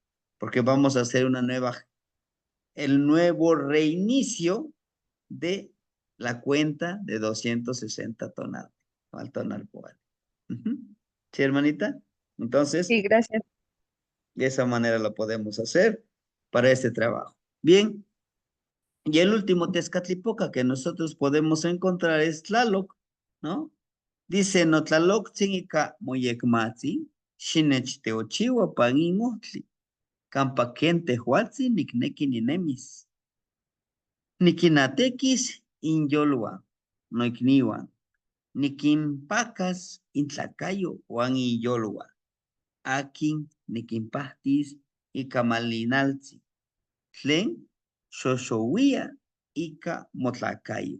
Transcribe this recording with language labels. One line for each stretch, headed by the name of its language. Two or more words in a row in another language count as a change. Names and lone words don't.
Spanish: Porque vamos a hacer el nuevo reinicio de la cuenta de 260 toneladas al tonal por año. Ujú. ¿Sí, hermanita? Entonces, Sí, gracias. de esa manera lo podemos hacer para este trabajo. Bien, y el último Tezcatlipoca que nosotros podemos encontrar es Tlaloc, ¿no? Dice, no
Nahuatl languages: Tlaloc tzingika moyekmatzi, shinech teochiwa pangingotli, campa kente huatzi nikneki ninemis. Nikinatekis inyolwa, noikniwa, nikinpacas intlacayo wan iyolwa, akin nikinpahtis ikamalinaltzi, tlen xoxowia ika motlacayo.